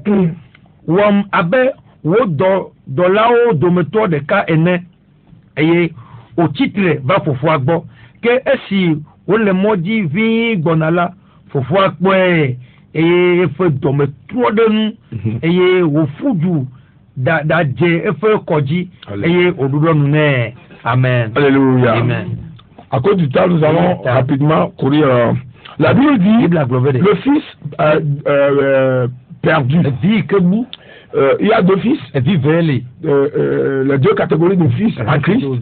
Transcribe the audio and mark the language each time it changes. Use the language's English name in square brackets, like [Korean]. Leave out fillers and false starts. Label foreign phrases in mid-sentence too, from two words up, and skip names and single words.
[Ewe] Wɔm abe wò dɔlawo dometɔ ɖeka ene eye wòtsitre va fofoa gbɔ. Ke esi wòle mɔ dzi ʋĩi gbɔna la fofoa kpɔe eye eƒe dɔme trɔ ɖe nu eye wòƒu du ɖadze eƒe kɔdzi eye wòɖuɖɔ nu nɛ. Amen. Alléluia. Amen. [French] À cause du temps, nous allons rapidement courir. La Bible dit le fils perdu. Il y a deux fils. Les deux catégories de fils en Christ.